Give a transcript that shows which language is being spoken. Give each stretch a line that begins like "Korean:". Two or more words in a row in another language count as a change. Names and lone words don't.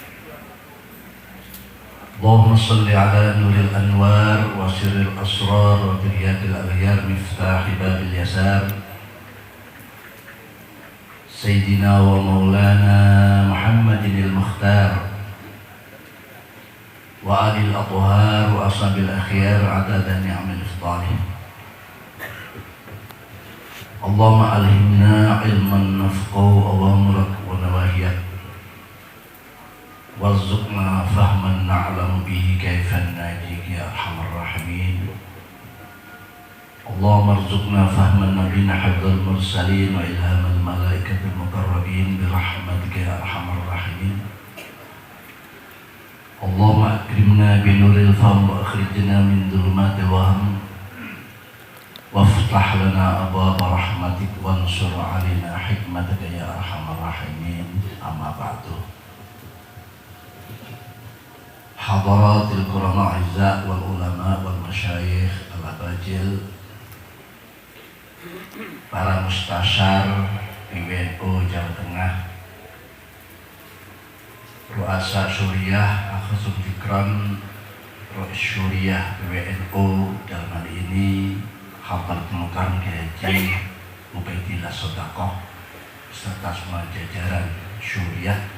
Arabic: اللهم صل على نور الأنوار وسر الأسرار وترياق الأغيار مفتاح باب اليسار سيدنا ومولانا محمد المختار وآل الأطهار وأصحاب الأخيار عدد نعم الإفضال. اللهم ألهمنا علما نفقه أوامرك ونواهيك وارزقنا فهما نعلم به كيف نجيك يا أرحم الراحمين. اللهم ارزقنا فهما نبيينا هذا المرسلين وإلهام الملائكة المقربين برحمتك يا أرحم الراحمين. اللهم أكرمنا بنور الفهم وأخرجنا من ظلمات الوهم وافتح لنا أبواب رحمتك وانشر علينا حكمتك يا أرحم الراحمين. أما بعد. حضرات الكرماء عزة والعلماء والمشايخ الأباجل, para mustasyar PWNU Jawa Tengah, Ruasa Syuriah, Akhazul Fikran,
Indonesian: Ruas Syuriah PWNU dalam hal ini
Arabic: حفل مكرم
Indonesian: Kiai Haji Mubaidillah Sodakoh serta semua jajaran Syuriah.